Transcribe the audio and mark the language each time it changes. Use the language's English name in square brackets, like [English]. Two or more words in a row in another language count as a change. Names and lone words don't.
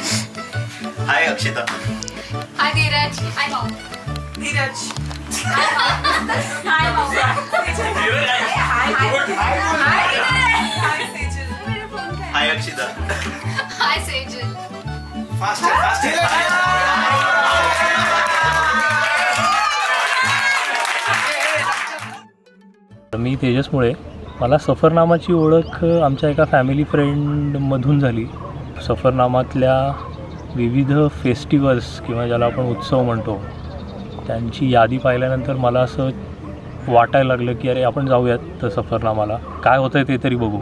[English] Hi Akshita. Hi Dheeraj. Hi Mom. Dheeraj. Hi Mom. Hi Mom. Hi Sejal. Hi Akshita. Hi Sejal. Faster. [Marathi] मी तेजस मुळे. मला सफरनामाची ओळख आमच्या एका [English] family friendमधून [Marathi] झाली. सफरनामातल्या विविध फेस्टिवल्स किंवा ज्याला आपण उत्सव म्हणतो त्यांची यादी पाहिल्यानंतर मला असं वाटायला लागलं की अरे आपण जाऊयात तर सफरनामाला, काय होतं आहे ते तरी बघू.